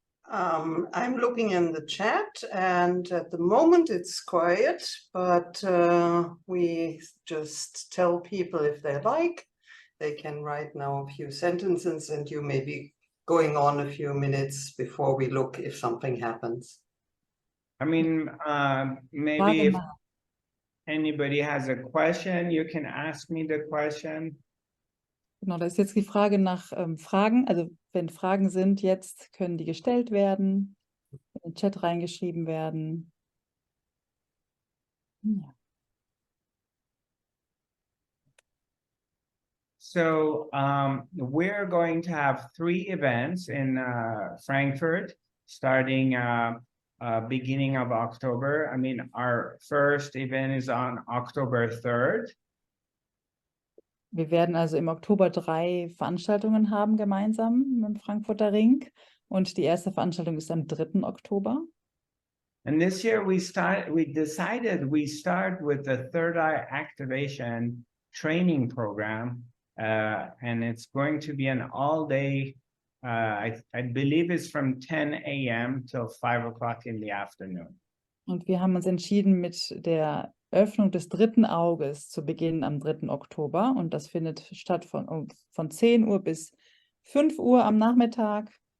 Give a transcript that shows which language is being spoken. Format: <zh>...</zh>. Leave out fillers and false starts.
<en>I'm looking in the chat, and at the moment it's quiet, but we just tell people if they like, they can write now a few sentences, and you may be going on a few minutes before we look if something happens. I mean, maybe if anybody has a question, you can ask me the question.</en> <de>Genau, da ist jetzt die Frage nach Fragen. Also wenn Fragen sind, jetzt können die gestellt werden, in den Chat reingeschrieben werden. Ja.</de> <en>So we're going to have 3 events in Frankfurt starting beginning of October. I mean, our first event is on October 3rd.</en> <de>Wir werden also im Oktober 3 Veranstaltungen haben gemeinsam mit dem Frankfurter Ring. Und die erste Veranstaltung ist am 3. Oktober.</de> <en>And this year we decided we start with the third eye activation training program. And it's going to be an all-day, I believe it's from 10 a.m. till 5 o'clock in the afternoon.</en> <de>Und wir haben uns entschieden, mit der Öffnung des 3. Auges zu beginnen am 3. Oktober. Und das findet statt von 10 Uhr bis 5 Uhr am Nachmittag.</de>